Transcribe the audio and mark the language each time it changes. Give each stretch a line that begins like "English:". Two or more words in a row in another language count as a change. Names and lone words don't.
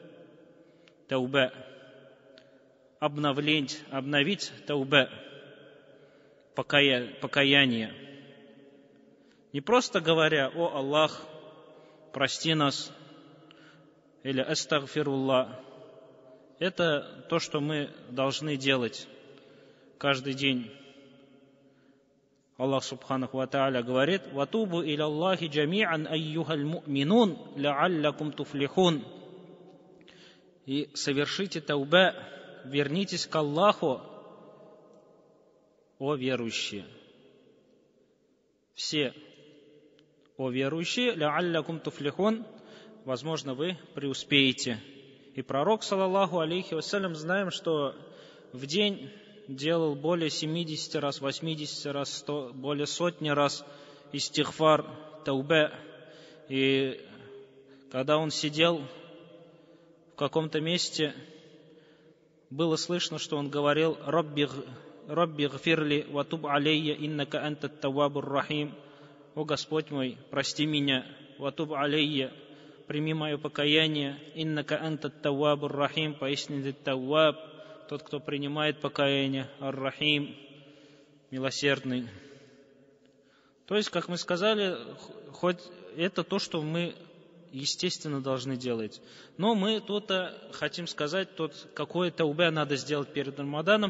Russian: Обновить тауба, покаяние. Не просто говоря: «О Аллах, прости нас», или «Астагфируллах». Это то, что мы должны делать каждый день. Аллах субханаху ва тааля говорит:
Arabic: «وتوبوا إلى الله جميعا أيها المؤمنون لعلكم تفلحون».
Russian: И совершите тауба, вернитесь к Аллаху, о верующие. Все о верующие,
Arabic: لعلكم تفلحون,
Russian: возможно, вы преуспеете. И пророк,
Arabic: صلى الله عليه وسلم,
Russian: знаем, что в день делал более 70 раз, 80 раз, 100, более сотни раз истигфар, таубе. И когда он сидел в каком-то месте, было слышно, что он говорил:
Arabic: «رب اغفر لي وتب علي، إنك أنت التواب الرحيم».
Russian: «О Господь мой, прости меня,
Arabic: وتب علي,
Russian: прими мое покаяние,
Arabic: إنك أنت التواب الرحيم»,
Russian: поистине ты тавваб, тот, кто принимает покаяние, ар-рахим, милосердный. То есть, как мы сказали, хоть это то, что мы, естественно, должны делать. Но мы тут хотим сказать, какое тауба надо сделать перед Рамаданом.